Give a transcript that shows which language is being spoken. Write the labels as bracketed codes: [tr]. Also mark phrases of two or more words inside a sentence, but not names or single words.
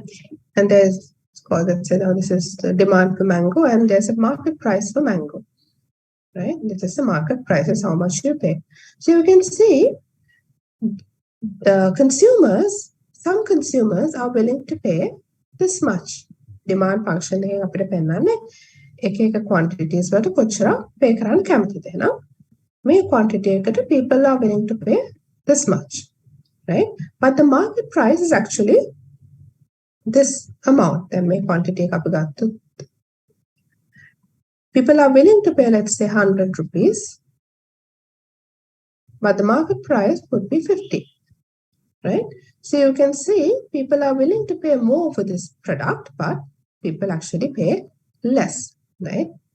[en] And there's, let's say now this is the demand for mango, and there's a market price for mango, right? This is the market price, is how much you pay. So you can see the consumers, some consumers are willing to pay this much. [si] Demand function එකෙන් අපිට පෙන්නන්නේ එක quantities වලට කොච්චර pay කරන්න කැමතිද එහෙනම් මේ quantity එකට [en] people are willing to pay this much, right? But the market price is actually this amount. Then my quantity [si] එක අපි ගත්තු. [en] People are willing to pay, let's say, 100 rupees, but the market price would be 50, right? So you can see people are willing to pay more for this product, but people actually pay less, right?